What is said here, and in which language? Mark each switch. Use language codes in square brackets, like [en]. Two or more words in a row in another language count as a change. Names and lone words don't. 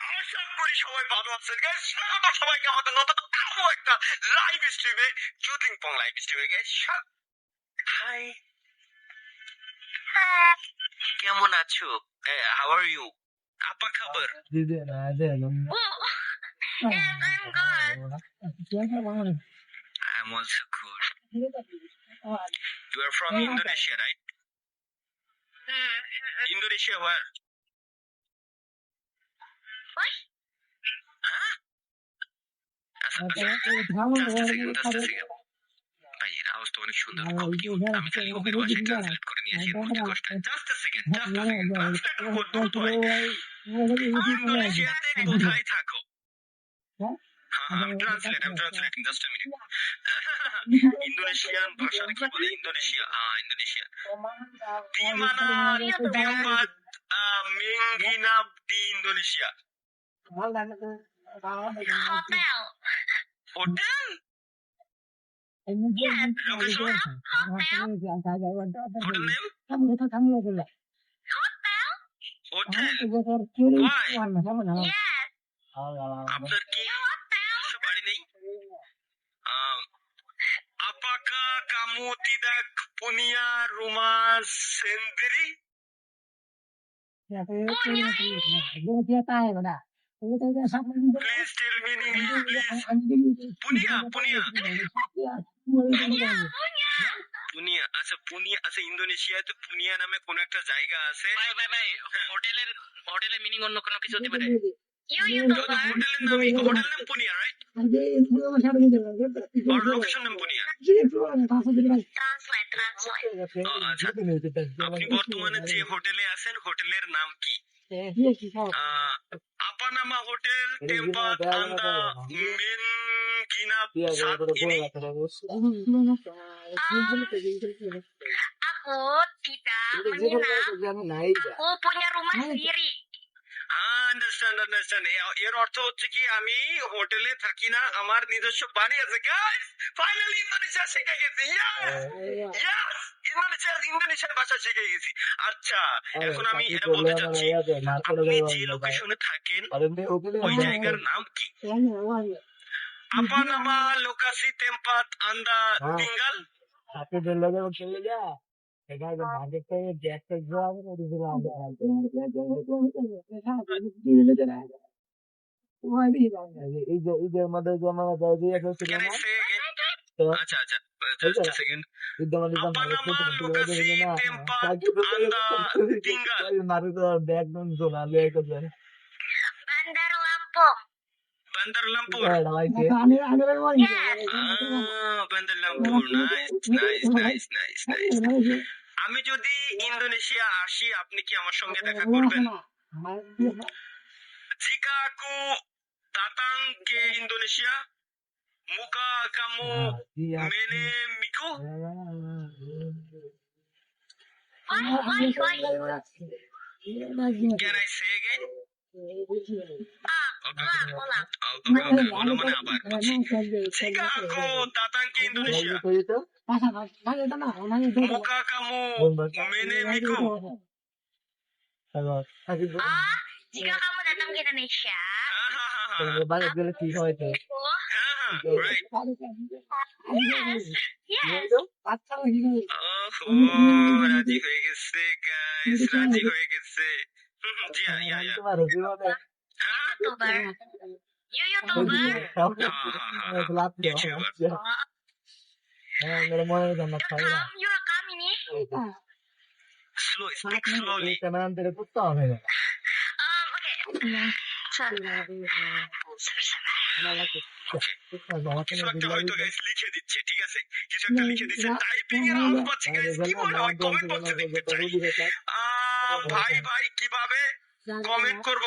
[bn] আশা করি সবাই ভালো আছেন গাইস। স্বাগত সবাইকে আমাদের নতুন আরো একটা লাইভ স্ট্রিমে, জুটিং পং লাইভ স্ট্রিমে গাইস। হাই, কেমন আছো? [en] How are you? [id] apa kabar? [en] I'm also good. You are from Indonesia, right? Indonesia where? What? Huh? Just a second. [bn] ভাই এর আওয়াজ তো অনেক সুন্দর। আমি খালি ওদের ভাষায় ট্রান্সলেট করে নিয়েছি, বুঝতে কষ্ট। [en] just a second, [bn] ট্রান্সলেট করতে হয়। ইন্দোনেশিয়াতে কোথায় থাকো? [en] I'm translating just a minute. [bn] Indonesian ভাষা কি বলে? ইন্দোনেশিয়া, ইন্দোনেশিয়া। [id] Di mana tempat menginap di Indonesia? [en] Hotel. Hotel? Yes. Location? Hotel. Hotel name? Hotel. Why? Yes. [bn] আপনার কি বাড়ি নেই? [id] Apakah kamu tidak punya rumah sendiri? [en] Please tell me in English, please. [id] Punya. [bn] পুনিয়া, আচ্ছা পুনিয়া, আচ্ছা ইন্দোনেশিয়াতে পুনিয়া নামে কোন একটা জায়গা আছে। ভাই হোটেলের মিনিং অন্য কোনো কিছু হতে পারে। হোটেলের নাম পুনিয়া, রাইট? আর লোকেশন নাম পুনিয়া। আচ্ছা, আপনি বর্তমানে যে হোটেলে আছেন হোটেলের নাম কি? Apa nama hotel tempat Anda menginap saat ini? Aku tidak menginap. Aku punya rumah sendiri. [en] Understand. [bn] এর অর্থ হচ্ছে কি আমি হোটেলে থাকি না, আমার নিজস্ব বাড়ি আছে। গাইস, ফাইনালি ইন্দোনেশিয়া শিখে গেছি। ইন্দোনেশিয়ার ভাষা শিখে গেছি। আচ্ছা, এখন আমি এটা বলতে চাচ্ছি, আপনি যে লোকেশনে থাকেন ওই জায়গার নাম কি? [id] Apa nama lokasi tempat Anda tinggal? [bn] ঈদের মধ্যে [en] Can I say again? আচ্ছা just a second. [id] Apa nama lokasi tempat Anda tinggal? Bandar Lampung. [en] Yes. Bandar Lampung. Nice. [bn] আমি যদি ইন্দোনেশিয়া আসি আপনি কি আমার সঙ্গে দেখা করবেন? [id] Jika aku datang ke Indonesia, muka kamu menemiku? [en] Can I say again? [id] Ulang mana apa? Jika aku datang ke Indonesia, muka kamu menemiku? Jika kamu datang ke Indonesia, [en] right. Yes. [bn] রাজি হয়ে গেছে গাইস, রাজি হয়ে গেছে। [en] জি ইয়া YouTuber. You YouTuber? YouTuber. You're coming ini? Speak slowly. [bn] কিছু একটা হয়তো গাইস লিখে দিচ্ছে, ঠিক আছে? কিছু একটা লিখে দিচ্ছে, টাইপিং এর আওয়াজ পাচ্ছি গাইস। কি মনে হয় কমেন্ট বক্সে দেখতে চাই। ভাই কিভাবে কমেন্ট করবো?